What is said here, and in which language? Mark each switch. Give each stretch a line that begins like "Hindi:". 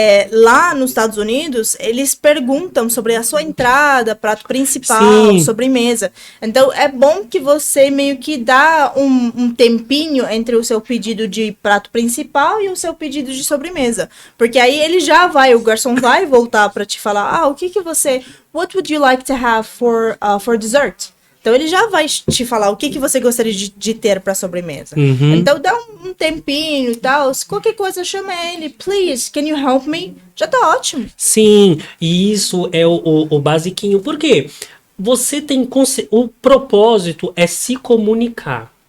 Portuguese: Lá nos Estados Unidos, eles perguntam sobre a sua entrada, prato principal, Sim. sobremesa. Então, é bom que você meio que dá um tempinho entre o seu pedido de prato principal e o seu pedido de sobremesa. Porque aí o garçom vai voltar para te falar, o que você...
English: What would you like to have for dessert?
Portuguese: Então ele já vai te falar o que você gostaria de ter para sobremesa. Uhum. Então dá um tempinho e tal. Se qualquer coisa, chama ele.
English: Please, can you help me?
Portuguese: Já tá ótimo. Sim, e isso é o basiquinho. Por quê? Você tem... O propósito é se comunicar.